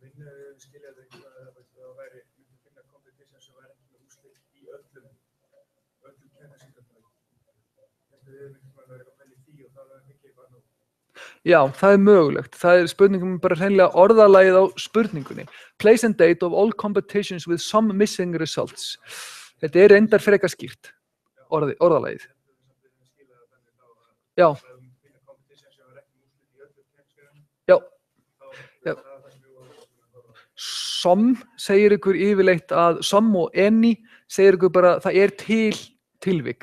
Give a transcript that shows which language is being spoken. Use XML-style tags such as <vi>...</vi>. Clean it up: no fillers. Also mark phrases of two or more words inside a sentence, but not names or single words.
<is>Já, það er mögulegt. Það er spurningum bara hreinlega orðalagið á spurningunni.</is> <en>Place and date of all competitions with some missing results.</en> <is>Þetta er reyndar frekar skýrt, orðalagið. Já. Já. Já. som segir ykkur yfirleitt að som og any segir ykkur bara það er til tilvik.</is>